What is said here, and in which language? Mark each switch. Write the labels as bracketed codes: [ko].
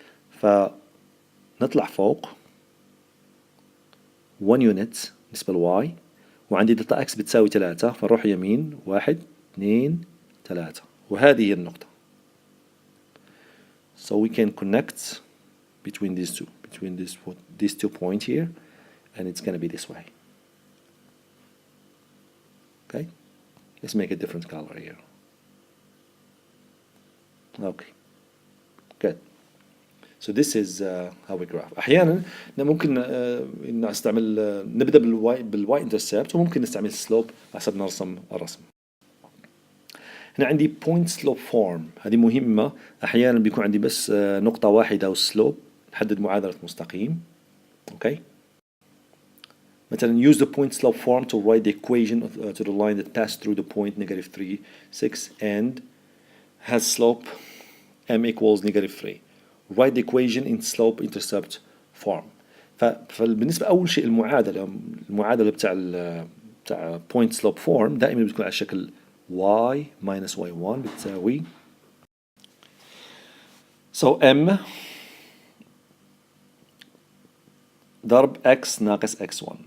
[ar] فنطلع فوق 1 يونت بالنسبة ل y، وعندي دلتا x بتساوي 3، فنروح يمين 1 2 3، وهذه هي النقطة. [en] So we can connect between these two points here, and it's going to be this way. Okay, let's make a different color here. Okay, good. So this is how we graph. [ar] أحيانا ممكن نستعمل نبدأ بالواي انترسبت، وممكن نستعمل سلوب حسب نرسم الرسم. هنا عندي point slope form، هذه مهمة. أحيانا بيكون عندي بس نقطة واحدة والسلوب، نحدد معادلة مستقيم. [en] okay. مثلا use the point slope form to write the equation to the line that passed through the point -3 6 and has slope m equals -3. Write the equation in slope intercept form. [ar] فبالنسبة أول شيء المعادلة بتاع point slope form دائما بتكون على شكل [en] y minus y1 [ar] بتساوي so m ضرب x ناقص x1.